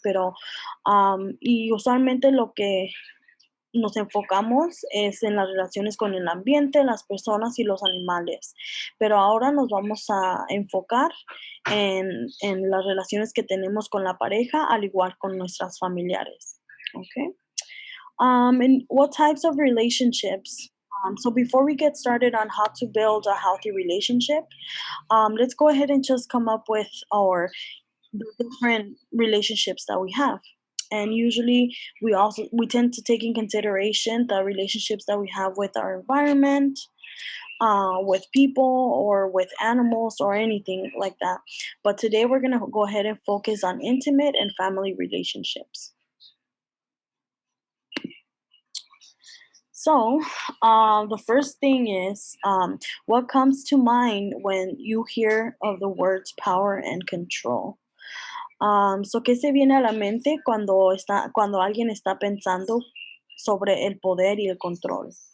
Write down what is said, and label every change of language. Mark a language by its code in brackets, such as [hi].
[es] Pero, y usualmente lo que nos enfocamos es en las relaciones con el ambiente, las personas y los animales. Pero ahora nos vamos a enfocar en las relaciones que tenemos con la pareja, al igual con nuestras familiares. [en] Okay. And what types of relationships? So before we get started on how to build a healthy relationship, let's go ahead and just come up with the different relationships that we have. And usually we tend to take in consideration the relationships that we have with our environment, with people or with animals or anything like that. But today we're going to go ahead and focus on intimate and family relationships. So, the first thing is, what comes to mind when you hear of the words power and control? [es] So, ¿qué se viene a la mente cuando alguien está pensando sobre el poder y el control?